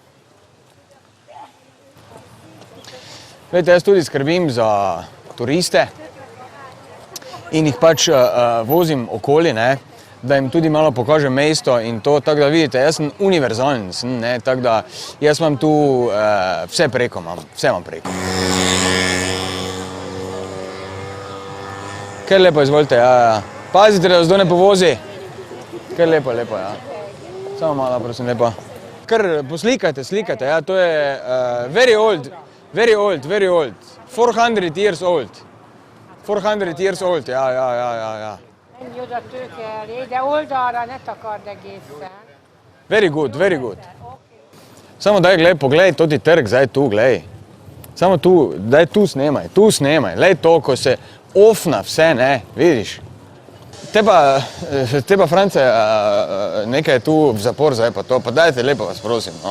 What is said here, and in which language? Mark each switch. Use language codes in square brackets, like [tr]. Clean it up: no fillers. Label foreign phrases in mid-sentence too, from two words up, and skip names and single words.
[sl] Vete, jaz tudi skrbim za turiste in jih pač vozim okoli, ne, da jim tudi malo pokažem mesto in to, tako da vidite, jaz sem univerzalen, ne, tako da jaz imam tu vse imam preko. Kar lepo, izvolite, ja. Pazite, da vas do ne povozi. Kar lepo, ja. Samo malo, prosim, lepo. Kar poslikajte, ja, to je [en] very old. 400 years old. 400 years old, [sl] ja. [hu] Ennyi oda tőke elé, de oldalra ne takard egészen. [en] Very good. [sl] Samo daj, poglej, toti trg, zdaj tu, glej. Samo tu, daj tu snemaj. Lej to, ko se ofna vse, ne, vidiš. Te pa, France, nekaj tu v zapor zdaj pa to, pa dajte lepo vas prosim, no.